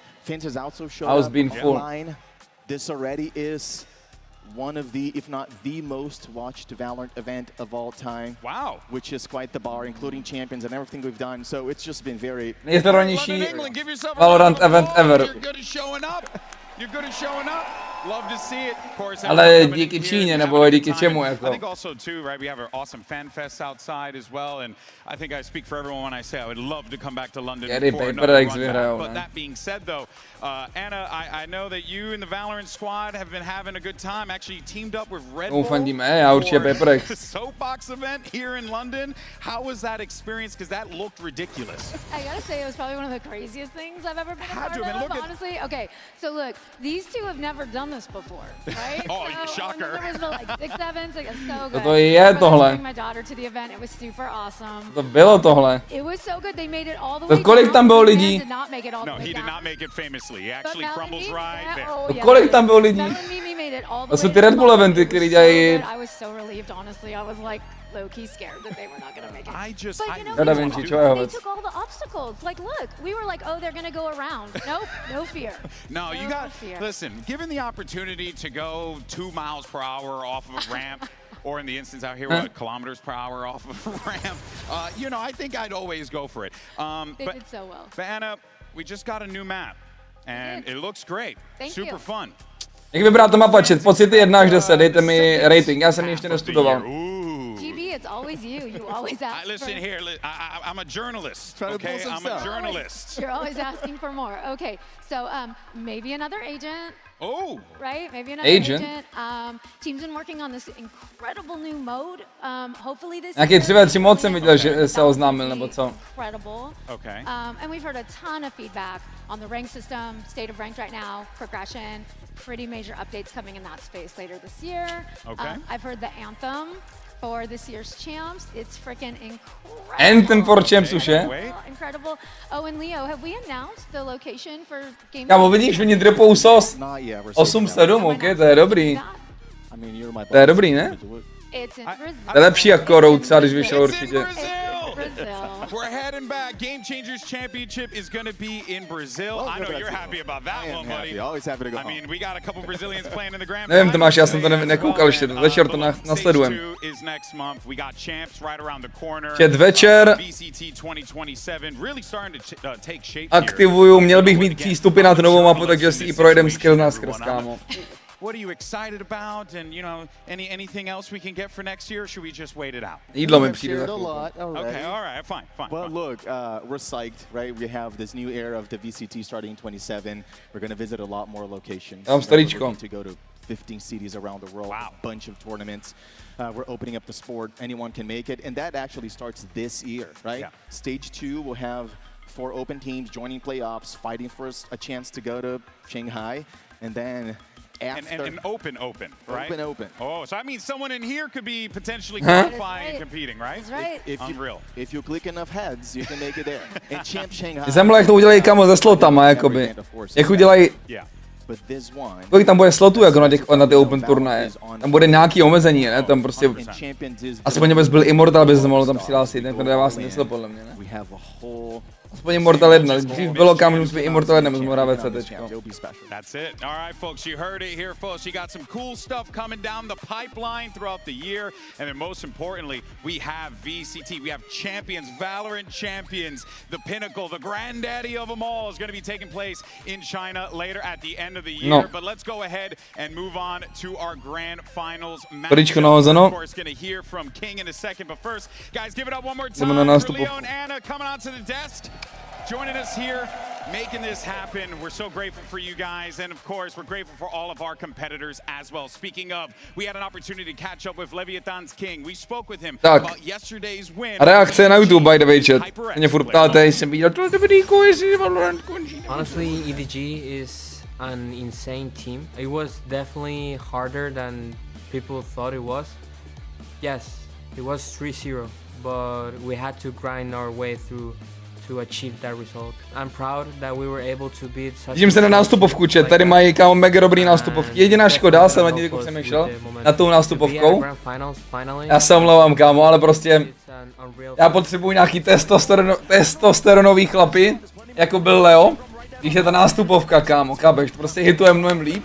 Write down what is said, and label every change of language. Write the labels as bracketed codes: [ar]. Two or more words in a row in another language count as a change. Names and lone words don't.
[en] Fans has also shown up online. This already is one of the, if not the most watched Valorant event of all time. Wow. Which is quite the bar, including champions and everything we've done. So it's just been very... [cs] Nejsledovanější Valorant [en] event ever. You're good at showing up. You're good at showing up. Love to see it. Of course, [cs] ale díky Číně, nebo díky čemu, jako? [en] I think also too, right, we have an awesome fan fest outside as well, and I think I speak for everyone when I say I would love to come back to London for another run back. But that being said though, Anna, I know that you and the Valorant squad have been having a good time, actually teamed up with Red Bull for the Soapbox event here in London. How was that experience? Because that looked ridiculous. I gotta say, it was probably one of the craziest things I've ever been a part of, honestly. Okay, so look, these two have never done this before, right? Oh, so shocker. There was like 6 events, like it's so good. [cs] To je tohle. [en] My daughter to the event, it was super awesome. [cs] To bylo tohle. [en] It was so good. They made it all the way. [cs] Kolik tam bylo lidí? [en] No, he did not make it famously. He actually crumbles right there. [cs] Kolik tam bylo lidí? To jsou ty Red Bull eventy, který dělají. [en] I was so relieved, honestly. I was like low-key scared that they were not gonna make it. I just, but you know, they took all the obstacles. Like, look, we were like, oh, they're gonna go around. Nope, no fear. No, you got, listen, given the opportunity to go 2 miles per hour off of a ramp, or in the instance out here, what, kilometers per hour off of a ramp, you know, I think I'd always go for it. They did so well. But Anna, we just got a new map, and it looks great. Super fun. [cs] Jak vypadá to mapa, chat? Pocity 1 až 10, dejte mi rating, já jsem ji ještě nestudoval. [en] GB, it's always you. You always ask listen for... here, I'm a journalist, okay? I'm a journalist. You're always asking for more. Okay, so maybe another agent. Oh! Right? Maybe another agent. Team's been working on this incredible new mode. Hopefully this [cs] Nějaký 3v3 mod jsem viděl, že se oznámil, nebo co? [en] Incredible. Okay. And we've heard a ton of feedback on the rank system, state of ranked right now, progression, pretty major updates coming in that space later this year. Okay. I've heard the anthem for this year's champs. It's freaking incredible. Anthem for champs [cs] už je? [en] Incredible. Oh, and Leo, have we announced the location for game? [cs] Kámo, vidíš, oni dropou sos. 8-7, ok, to je dobrý. To je dobrý, ne? To je lepší jako Road, třeba když vyšel určitě. [en] We're heading back. Game Changers Championship is going to be in Brazil. I know you're happy about that one, buddy. Always happy to go. I mean, we got a couple Brazilians playing in the grand. [cs] Nevím, Tomáš, já jsem to nekoukal ještě, večer to nasledujem. [en] Is next month. We got champs right around the corner. [cs] Čet večer. [en] VCT 2027 really starting to take shape. [cs] Aktivuju, měl bych mít přístupy na tu novou mapu, takže si ji projedem skrz nás, kámo. [en] What are you excited about? And you know, anything else we can get for next year? Or should we just wait it out? [cs] Jídlo mi [en] We've [cs] přijde za [en] shared a [cs] chvilku. [en] lot already. Okay, all right, fine. But look, we're psyched, right? We have this new era of the VCT starting in 27. We're going to visit a lot more locations. [cs] Tam storíčko. [en] We're going to go to 15 cities around the world, Wow. a bunch of tournaments. We're opening up the sport. Anyone can make it. And that actually starts this year, right? Yeah. Stage 2 will have 4 open teams joining playoffs, fighting for a chance to go to Shanghai. And then after... And open, right? Open. Oh, so that means someone in here could be potentially qualifying and competing, right? That's right. Unreal. If you click enough heads, you can make it there. And Champ Shanghai... [cs] Jsem mluvil, jak to udělají kamo ze slotama, jakoby. Jak udělají, [en] Yeah. But this one... [cs] kolik tam bude slotů jako na ty open turnaje. Tam bude nějaký omezení, ne? Tam prostě... [en] And Champions is... [cs] Aspoň abys byl Immortal, bys mohl tam přihlásit, ne? To dává smysl podle mě, ne? [en] We have a whole... [cs] Aspoň Immortal 1, dřív bylo kam, že musíme Immortal 1, musíme hrát VCTčko. [en] It'll be special. That's it. All right, folks, you heard it here, folks. You got some cool stuff coming down the pipeline throughout the year. And then most importantly, we have VCT. We have champions, Valorant champions, the pinnacle, the granddaddy of them all is going to be taking place in China later at the end of the year. No. But let's go ahead and move on to our grand finals match. [cs] Tričko nahozeno. [en] Of course, going to hear from King in a second. But first, guys, give it up one more [cs] Jdeme [en] time [cs] na [en] for [cs] nástupovku. [en] Leo and Anna coming onto the desk. Joining us here, making this happen. We're so grateful for you guys, and of course, we're grateful for all of our competitors as well. Speaking of, we had an opportunity to catch up with Leviathan's King. We spoke with him [cs] Tak. [en] about yesterday's win. [cs] A reakce na YouTube, [en] by the way, [cs] chat. Mě furt ptáte, jsem viděl tohle videjko, jestli Valorant končí. [en] Honestly, EDG is an insane team. It was definitely harder than people thought it was. Yes, it was 3-0, but we had to grind our way through to achieve that result. I'm proud that we were able to beat such... [cs] Vidím se na nástupovku, chat. Tady mají kámo mega dobrý nástupovky. Jediná škoda, jsem nad ní jako přemýšlel, nad tou nástupovkou. Já se omlouvám, kámo, ale prostě... Já potřebuji nějaký testosteronový chlapy, jako byl Leo. Když je ta nástupovka, kámo, kábeš, to prostě hituje mnohem líp.